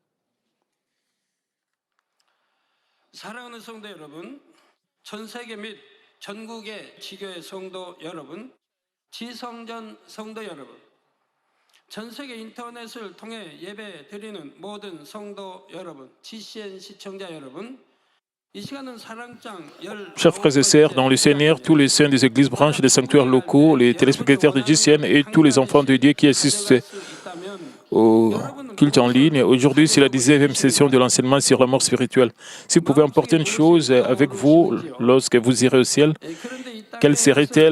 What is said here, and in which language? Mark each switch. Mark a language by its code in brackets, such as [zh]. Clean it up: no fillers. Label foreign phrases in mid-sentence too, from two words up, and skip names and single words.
[ko] 사랑하는 성도 여러분, 전 세계 및 전국의 지교회 성도 여러분, 지성전 성도 여러분, 전 세계 인터넷을 통해 예배 드리는 모든 성도 여러분, GCN 시청자 여러분, [fr] Chers frères et sœurs, dans le Seigneur, tous les saints des églises branches des sanctuaires locaux, les téléspectateurs de GCN et tous les enfants de Dieu qui assistent au culte en ligne. Aujourd'hui, c'est la 10e session de l'enseignement sur la mort spirituelle. Si vous pouvez emporter une chose avec vous lorsque vous irez au ciel, quelle serait-elle?